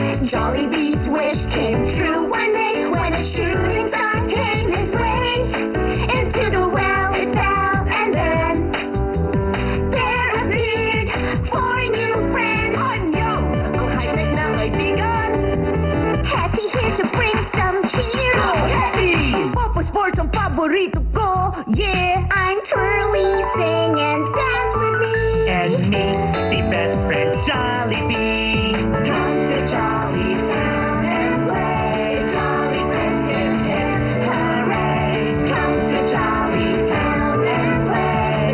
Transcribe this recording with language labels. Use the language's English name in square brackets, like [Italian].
[English] Jollibee's wish came true one day when a shooting star came his way. Into the well it fell, and then there appeared four new friends. Oh no! [Filipino] Ang high-tech na kaibigan! [English] Happy here to bring some cheer. Oh, happy! [Filipino] Papa Sports ang paborito ko, yeah! [English] I'm Twirly, sing and dance with me. And me, the best friend, Jollibee. Come to Jolly Town and play. Jolly Friends, hip hip hooray. Come to Jolly Town and play.